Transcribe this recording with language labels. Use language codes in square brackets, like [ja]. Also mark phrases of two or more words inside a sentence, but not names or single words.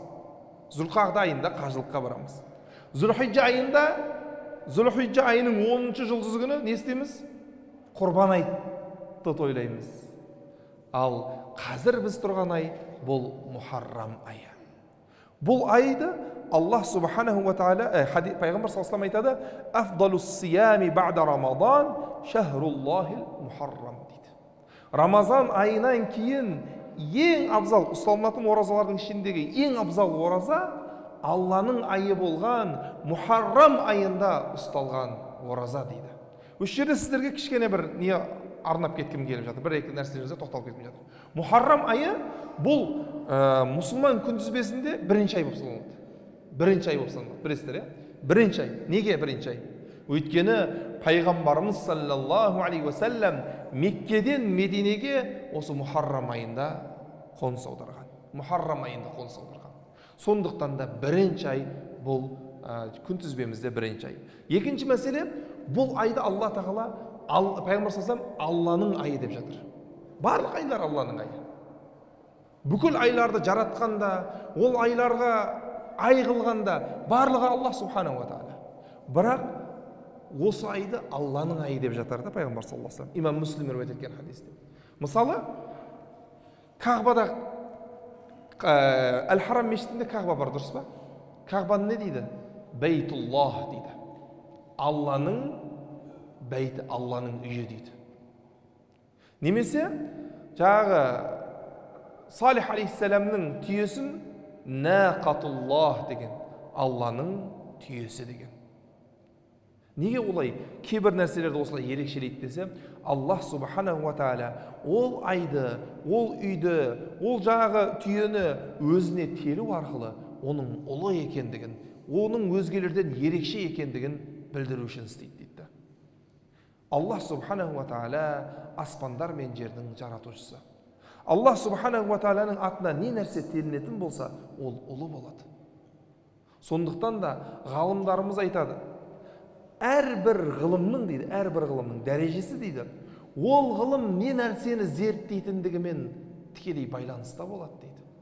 [kk] Зүлқағда айында қажылыққа барамыз. Зүлхиджа айының 10-шы жұлдызы күні не істейміз? Құрбан айтты тойлаймыз. Ал қазір біз тұрған ай бұл Мухаррам айы. Бұл айды [ar] الله سبحانه وتعالى [kk] пайғамбар [ar] صلى الله عليه [kk] айтады: [ar] "أفضل الصيام بعد رمضان شهر الله المحرم" [kk] дейді. Рамазан айынан кейін ең абзал ұсталынатын оразалардың ішіндегі ең абзал ораза Алланың айы болған Мухаррам айында ұсталған ораза дейді. Осы жерде сіздерге кішкене бір не арнап кеткім келіп жатыр. Бір-екі нәрселерге тоқталып кеткім жатыр. Мухаррам айы бұл мұсылман күнтізбесінде бірінші ай болып саналады. Бірінші ай болып саналады. Білесіздер, бірінші ай. Неге бірінші ай? Өйткені пайғамбарымыз [ar] صلى الله عليه وسلم [kk] Меккеден Мединеге осы Мухаррам айында қоныс аударған. Мухаррам айында қоныс аударған. Сондықтан да бірінші ай бұл күнтізбемізде бірінші ай. Екінші мәселе, бұл айды Алла тағала пайғамбар [ar] صلى الله عليه وسلم [kk] Алланың айы деп жатыр. Барлық айлар Алланың айы. Бүкіл айларды жаратқанда, ол айларға ай қылғанда барлығы [ar] الله سبحانه وتعالى. [kk] Бірақ осы айды Алланың айы деп жатар да пайғамбар [ar] صلى الله عليه وسلم. [kk] Имам Муслим риуаят еткен хадисте. Мысалы, Кағбада Әл-Харам мешітінде Кағба бар, дұрыс па? Кағбаны не дейді? Бейтуллах дейді. Алланың бейті, Алланың үйі дейді. Немесе жаңағы Салих алейхиссаламның түйесін Нақатуллах деген, Алланың түйесі деген. Неге олай кейбір нәрселерді осылай ерекшелейді десе, [ar] الله سبحانه وتعالى [kk] ол айды, ол үйді, ол жаңағы түйені өзіне телу арқылы оның ұлы екендігін, оның өзгелерден ерекше екендігін білдіру үшін істейді дейді. [ar] الله سبحانه وتعالى [kk] аспандар мен жердің жаратушысы. [ar] الله سبحانه وتعالى [kk] атына не нәрсе телінетін болса, ол ұлы болады. Сондықтан да ғалымдарымыз айтады, әрбір ғылымның дейді, әрбір ғылымның дәрежесі дейді, ол ғылым не нәрсені зерттейтіндігімен тікелей байланыста болады дейді.